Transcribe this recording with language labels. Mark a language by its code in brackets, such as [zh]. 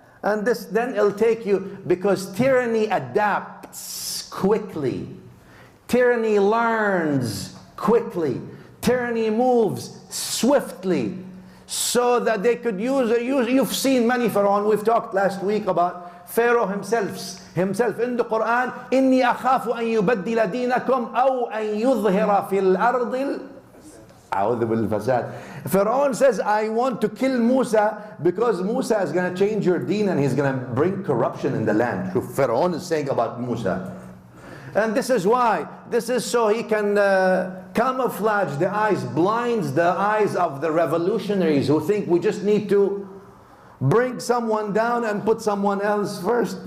[en] And this, then it'll take you, because tyranny adapts quickly. Tyranny learns quickly. Tyranny moves swiftly. So that they could use, you've seen many Pharaoh. We've talked last week about Pharaoh himself in the Quran. [ar] إني أخاف أن يبدل دينكم أو أن يظهر في الأرض أعوذ بالفساد. [en] Pharaoh says, I want to kill Musa because Musa is going to change your deen and he's going to bring corruption in the land. So Pharaoh is saying about Musa. And this is why. This is so he can camouflage the eyes, blinds the eyes of the revolutionaries who think we just need to bring someone down and put someone else first.